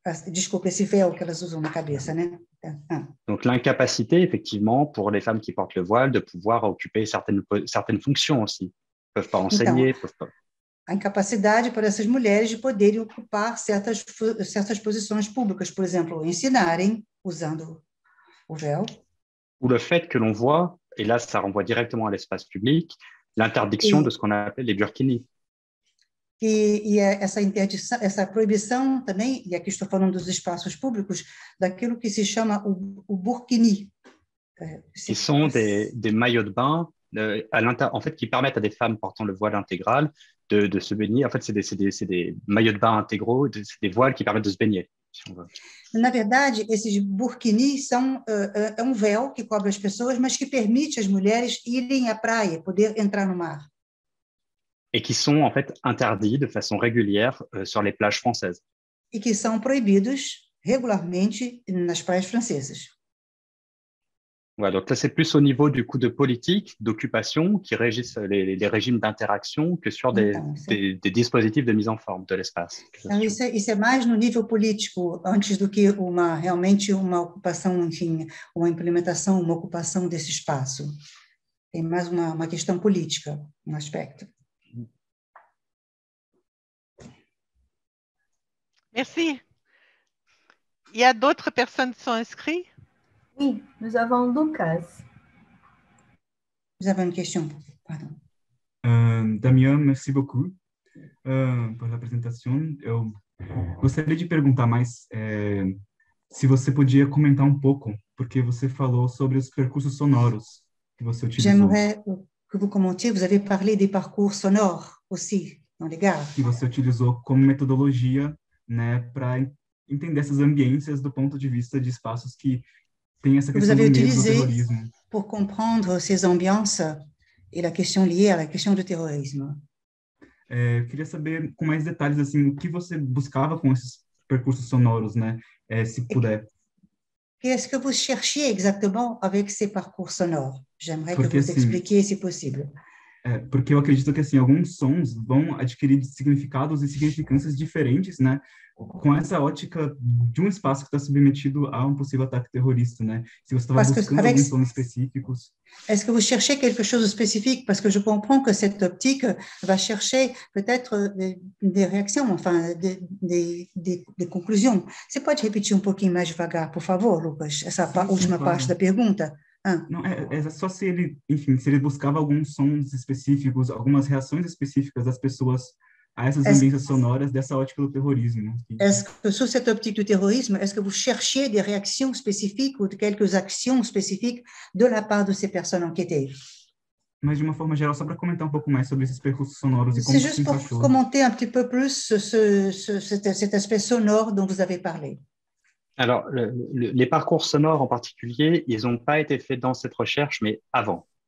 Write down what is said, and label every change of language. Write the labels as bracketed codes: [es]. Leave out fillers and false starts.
[pt] Desculpa, esse véu que elas usam na cabeça, né? [fr] Donc l'incapacité, effectivement, pour les femmes qui portent le voile de pouvoir occuper certaines fonctions aussi. Ils ne peuvent pas enseigner, [pt] Então, [fr] peuvent pas. [pt] A incapacidade para essas mulheres de poderem ocupar certas posições públicas, por exemplo, ensinarem usando o véu. [fr] Ou le fait que l'on voit, et là ça renvoie directement à l'espace public, l'interdiction de ce qu'on appelle les burkinis. [pt] Essa proibição também, e aqui estou falando dos espaços públicos, daquilo que se chama o burkini. [fr] Qui sont des maillots de bain en fait, qui permettent à des femmes portant le voile intégral de se baigner. En fait, c'est des maillots de bain intégraux, c'est des voiles qui permettent de se baigner. Si on veut. [pt] Na verdade, esses burkini é um véu que cobre as pessoas, mas que permite às mulheres irem à praia, poder entrar no mar. [fr] Et qui sont en fait interdits de façon régulière sur les plages françaises. [pt] E que são proibidos regularmente nas praias francesas. [fr] Voilà, donc là, c'est plus au niveau du coup de politique, d'occupation, qui régissent les régimes d'interaction que sur des dispositifs de mise en forme de l'espace. [pt] Então, isso é mais no nível político, antes do que realmente uma ocupação, enfim, uma implementação, uma ocupação desse espaço. Tem mais uma questão política, um aspecto. [fr] Merci. Il y a d'autres personnes qui sont inscrites? Oui, nous avons Lucas. Vous avez une question? Pardon. [pt] Damien, [fr] merci beaucoup [pt] por la apresentação. Eu gostaria de perguntar mais se você podia comentar um pouco, porque você falou sobre os percursos sonoros que você utilizou. [fr] J'aimerais que vous commentiez, vous avez parlé des parcours sonores aussi, dans les gares. [pt] Que você utilizou como metodologia, né, para entender essas ambiências do ponto de vista de espaços que tem essa questão do medo do terrorismo. [fr] Pour comprendre ces ambiances et la question liée à la question du terrorisme. [pt] Eu queria saber com mais detalhes assim o que você buscava com esses percursos sonoros, né? Se puder. [fr] Qu'est-ce que vous cherchiez exactement avec ces parcours sonores? J'aimerais que vous expliquiez, si possible. [pt] Porque eu acredito que assim alguns sons vão adquirir significados e significâncias diferentes, né? Com essa ótica de um espaço que está submetido a um possível ataque terrorista, né? Se você estava buscando alguns sons específicos. [fr] Est-ce que vous cherchez quelque chose de spécifique? Parce que je comprends que cette optique va chercher peut-être des réactions, enfin, des conclusions. [pt] Você pode repetir um pouquinho mais devagar, por favor, Lucas? Essa última parte da pergunta? Não, é só se ele, enfim, se ele buscava alguns sons específicos, algumas reações específicas das pessoas a essas ambiências sonoras dessa ótica do terrorismo. [fr] Est-ce que sur cette optique du terrorisme, est-ce que vous cherchiez des réactions spécifiques ou de quelques actions spécifiques de la part de ces personnes enquêtées? [pt] Mas de uma forma geral, só para comentar um pouco mais sobre esses percursos sonoros e como [fr] c'est juste pour commenter un petit peu plus cet aspect sonore dont vous avez parlé. Alors, les parcours sonores en particulier, ils n'ont pas été faits dans cette recherche, mais avant.